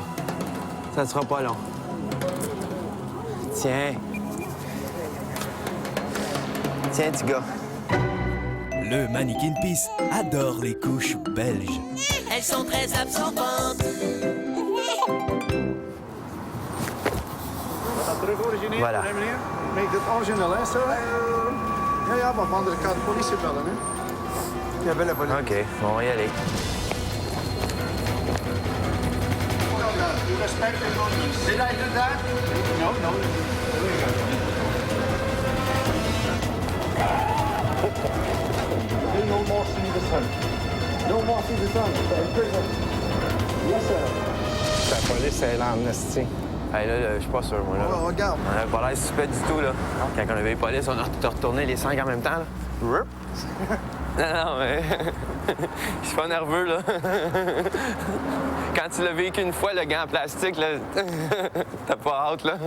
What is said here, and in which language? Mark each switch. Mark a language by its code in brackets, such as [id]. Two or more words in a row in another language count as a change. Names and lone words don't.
[fr] Ça sera pas long. Tiens. Tiens, petit gars. Le Mannequin Piece adore les couches belges. Elles sont très absorbantes. [nl] Terug origineel, [fr] Voilà. [nl] hè, meneer? [en] Make it original, [nl] hè, zo? Ja, ja, maar van de kan de politie bellen, hè? Ja, bellen politie. [fr] OK, on va y aller. [en] You respect the noise. Did I do that? No, no. No more see the sun. No more see the sun. In prison. Yes, sir. [fr] La police, elle est en esti. Hey, là, je suis pas sûr, moi, là. Oh, regarde. On avait pas l'air suspect du tout, là. Quand on avait les polices, on a retourné les 5 en même temps, là. Rup. Non, mais... Je suis pas nerveux, là. Quand tu l'as vécu une fois, le gant en plastique, là, t'as pas hâte, là.